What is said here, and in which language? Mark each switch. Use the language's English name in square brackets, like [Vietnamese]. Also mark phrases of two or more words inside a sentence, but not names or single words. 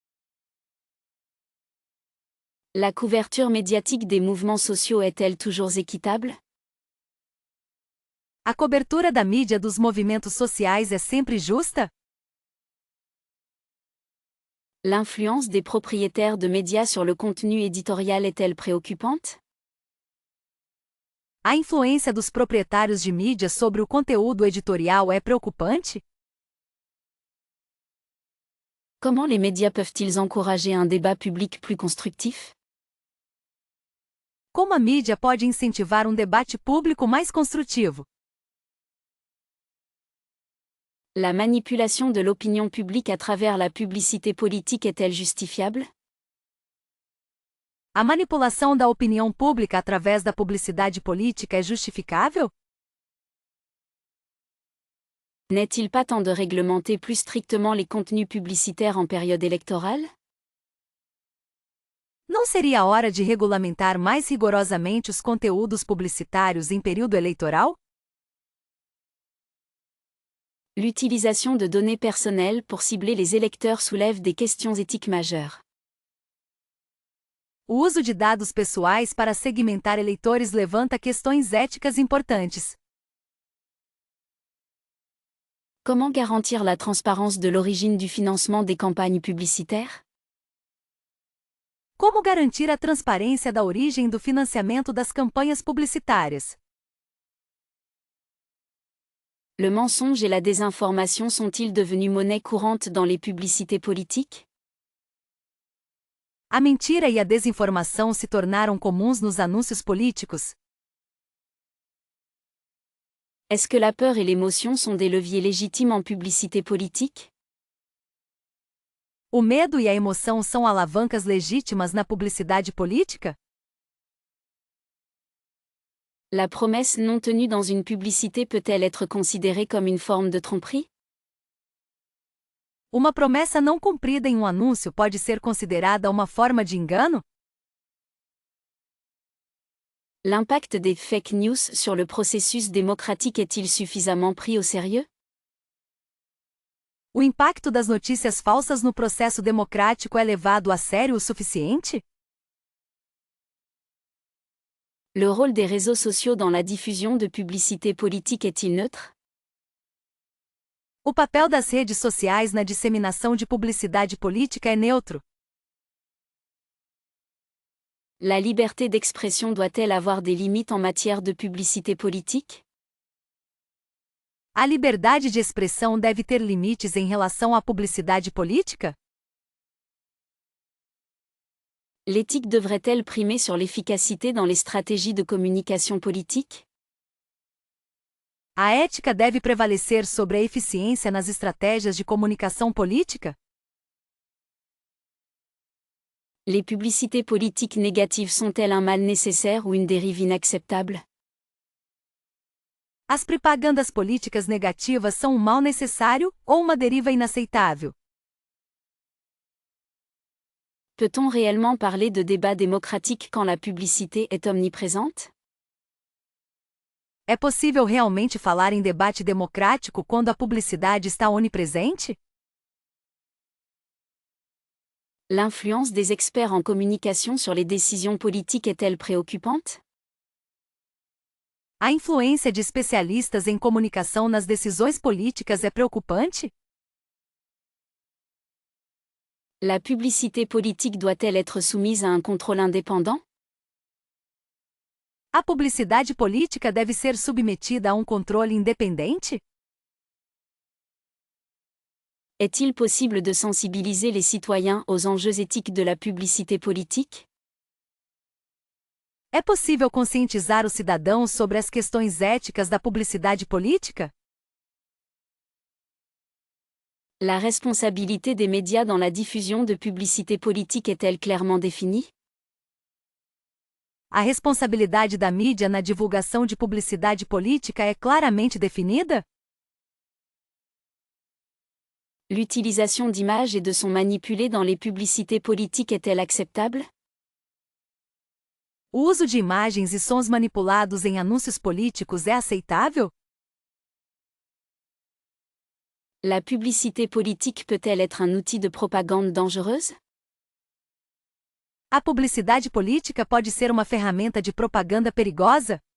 [French] La couverture médiatique des mouvements sociaux est-elle toujours équitable? [Portuguese] A cobertura da mídia dos movimentos sociais é sempre justa? [French] L'influence des propriétaires de médias sur le contenu éditorial est-elle préoccupante? [Portuguese] A influência dos proprietários de mídia sobre o conteúdo editorial é preocupante? [French] Comment les médias peuvent-ils encourager un débat public plus constructif? [Portuguese] Como a mídia pode incentivar um debate público mais construtivo? [French] La manipulation de l'opinion publique à travers la publicité politique est-elle justifiable? [Portuguese] A manipulação da opinião pública através da publicidade política é justificável? [French] N'est-il pas temps de réglementer plus strictement les contenus publicitaires en période électorale? [Portuguese] Não seria hora de regulamentar mais rigorosamente os conteúdos publicitários em período eleitoral? [French] L'utilisation de données personnelles pour cibler les électeurs soulève des questions éthiques majeures. [Portuguese] O uso de dados pessoais para segmentar eleitores levanta questões éticas importantes. [French] Comment garantir la transparence de l'origine du financement des campagnes publicitaires? [Portuguese] Como garantir a transparência da origem do financiamento das campanhas publicitárias? [French] Le mensonge et la désinformation sont-ils devenus monnaie courante dans les publicités politiques? [Portuguese] A mentira e a desinformação se tornaram comuns nos anúncios políticos? [French] Est-ce que la peur et l'émotion sont des leviers légitimes en publicité politique? [Portuguese] O medo e a emoção são alavancas legítimas na publicidade política? [French] La promesse non tenue dans une publicité peut-elle être considérée comme une forme de tromperie? [Portuguese] Uma promessa não cumprida em um anúncio pode ser considerada uma forma de engano? [French] L'impact des [English] fake news [French] sur le processus démocratique est-il suffisamment pris au sérieux? [Portuguese] O impacto das notícias falsas no processo democrático é levado a sério o suficiente? [French] Le rôle des réseaux sociaux dans la diffusion de publicités politiques est-il neutre? [Portuguese] O papel das redes sociais na disseminação de publicidade política é neutro. [French] La liberté d'expression doit-elle avoir des limites en matière de publicité politique? [Portuguese] A liberdade de expressão deve ter limites em relação à publicidade política? [French] L'éthique devrait-elle primer sur l'efficacité dans les stratégies de communication politique? [Portuguese] A ética deve prevalecer sobre a eficiência nas estratégias de comunicação política? [French] Les publicités politiques négatives sont-elles un mal nécessaire ou une dérive inacceptable? [Portuguese] As propagandas políticas negativas são um mal necessário ou uma deriva inaceitável? [French] Peut-on réellement parler de débat démocratique quand la publicité est omniprésente? [Portuguese] É possível realmente falar em debate democrático quando a publicidade está onipresente? [French] L'influence des experts en communication sur les décisions politiques est-elle préoccupante? [Portuguese] A influência de especialistas em comunicação nas decisões políticas é preocupante? [French] La publicité politique doit-elle être soumise à un contrôle indépendant? [Portuguese] A publicidade política deve ser submetida a um controle independente? [French] Est-il possible de sensibiliser les citoyens aux enjeux éthiques de la publicité politique? [Portuguese] É possível conscientizar os cidadãos sobre as questões éticas da publicidade política? [French] La responsabilité des médias dans la diffusion de publicité politique est-elle clairement définie? [Portuguese] A responsabilidade da mídia na divulgação de publicidade política é claramente definida? [French] L'utilisation d'images et de sons manipulés dans les publicités politiques est-elle acceptable? [Portuguese] O uso de imagens e sons manipulados em anúncios políticos é aceitável? [French] La publicité politique peut-elle être un outil de propagande dangereuse? [Portuguese] A publicidade política pode ser uma ferramenta de propaganda perigosa?